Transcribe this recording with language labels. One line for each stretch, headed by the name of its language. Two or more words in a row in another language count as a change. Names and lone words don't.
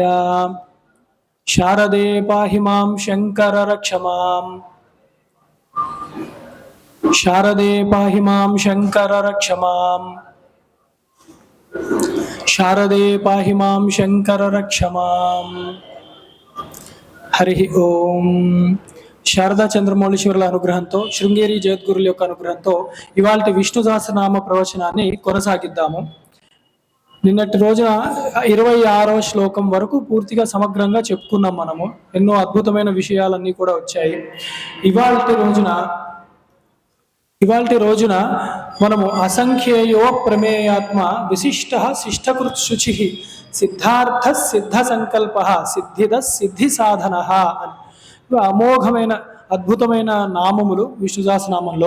Sanskrit: शारदे पाहि मां शंकर रक्ष मां। शारदे पाहि मां शंकर रक्ष मां। शारदे पाहि मां शंकर रक्ष मां। हरि ओम।
Telugu: శారదా చంద్రమౌళీశ్వరుల అనుగ్రహంతో శృంగేరి జగద్గురుల యొక్క అనుగ్రహంతో ఇవాల్టి విష్ణు సహస్రనామ ప్రవచనాన్ని కొనసాగిద్దాము. నిన్నటి రోజున 26వ శ్లోకం వరకు పూర్తిగా సమగ్రంగా చెప్పుకున్నాం. మనము ఎన్నో అద్భుతమైన విషయాలన్నీ కూడా వచ్చాయి. ఇవాల్టి రోజున మనము
Sanskrit: అసంఖ్యేయో ప్రమేయాత్మ విశిష్ట శిష్టకృత్ శుచి సిద్ధార్థ సిద్ధ సంకల్ప సిద్ధిద సిద్ధి సాధన
Telugu: అని అమోఘమైన అద్భుతమైన నామములు విష్ణు సహస్రనామంలో.